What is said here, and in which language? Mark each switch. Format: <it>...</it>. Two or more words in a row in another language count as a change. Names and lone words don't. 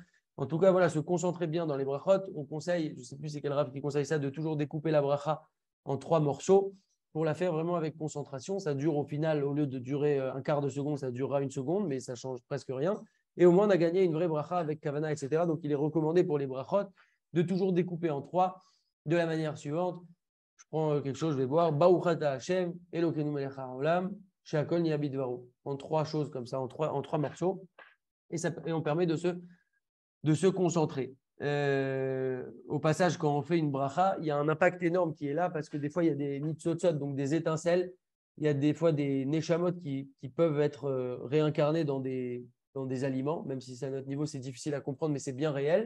<fr>En tout cas, voilà, se concentrer bien dans les brachot. On conseille, je ne sais plus c'est quel rav qui conseille ça, de toujours découper la bracha en 3 morceaux pour la faire vraiment avec concentration. Ça dure au final, au lieu de durer un quart de seconde, ça durera 1 seconde, mais ça change presque rien. Et au moins, on a gagné une vraie bracha avec kavana, etc. Donc, il est recommandé pour les brachot de toujours découper en 3 de la manière suivante. Je prends quelque chose, je vais boire.</fr> <he>ברוך אתה השם, אלוקינו מלך העולם, שהכל נהיה בדברו.</he> <fr>En 3 choses comme ça, en trois morceaux. Et on permet de se concentrer. Au passage, quand on fait une bracha, il y a un impact énorme qui est là parce que des fois, il y a des nitzotzot, donc des étincelles. Il y a des fois des neshamot qui peuvent être réincarnés dans des aliments, même si c'est à notre niveau, c'est difficile à comprendre, mais c'est bien réel.</fr>